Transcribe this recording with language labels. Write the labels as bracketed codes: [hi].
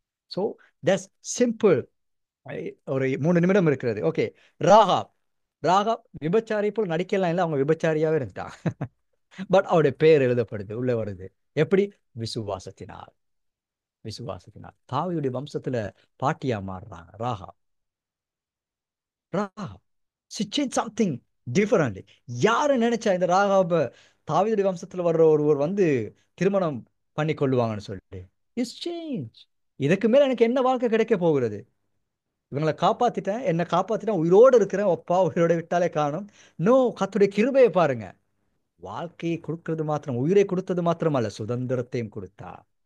[en] So that's simple. [ta] ஒரு 3 நிமிடம் இருக்கிறது. ஓகே, ராகாப் விபச்சாரி போல் நடிக்கலாம் இல்லை, அவங்க விபச்சாரியாவே இருந்தான். பட் அவருடைய பெயர் எழுதப்படுது, உள்ள வருது. எப்படி? விசுவாசத்தினால். தாவீதுடைய வம்சத்துல பாட்டியா மாறுறாங்க Rahab. [en] she changed something differently. [ta] யாரு நினைச்சா இந்த ராகாப தாவீதுடைய வம்சத்துல வர்ற ஒருவர் வந்து திருமணம் பண்ணி கொள்ளுவாங்கன்னு சொல்லிட்டு? [en] It's change. [ta] இதுக்கு மேல எனக்கு என்ன வாழ்க்கை கிடைக்க போகிறது? இவங்களை காப்பாத்திட்டேன், என்னை காப்பாத்திட்டேன், உயிரோடு இருக்கிறேன், ஒப்பா உயிரோட விட்டாலே காணும். நோ, கர்த்தருடைய கிருபையை பாருங்க. வாழ்க்கையை கொடுக்கிறது மாத்திரம், உயிரை கொடுத்தது மாத்திரமல்ல, சுதந்திரத்தையும் கொடுத்தா.